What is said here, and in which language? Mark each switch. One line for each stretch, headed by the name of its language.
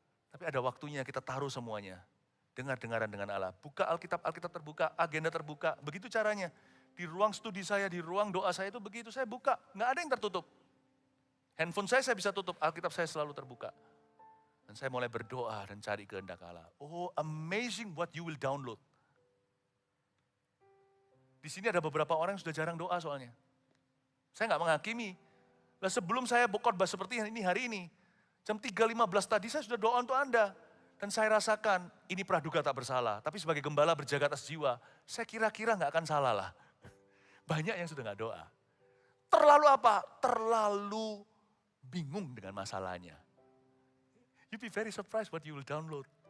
Indonesian: Tapi ada waktunya kita taruh semuanya, dengar-dengaran dengan Allah. Buka Alkitab terbuka, agenda terbuka, begitu caranya. Di ruang studi saya, di ruang doa saya itu begitu, saya buka, nggak ada yang tertutup. Handphone saya bisa tutup, Alkitab saya selalu terbuka. Dan saya mulai berdoa dan cari kehendak Allah.
English: Oh, amazing what you will download.
Indonesian: Di sini ada beberapa orang yang sudah jarang doa soalnya. Saya nggak menghakimi. Nah, sebelum saya khotbah seperti ini hari ini, jam 3.15 tadi saya sudah doa untuk Anda. Dan saya rasakan ini praduga tak bersalah. Tapi sebagai gembala berjaga atas jiwa, saya kira-kira nggak akan salah lah. Banyak yang sudah nggak doa. Terlalu apa? Terlalu bingung dengan masalahnya.
English: You be very surprised what you will download.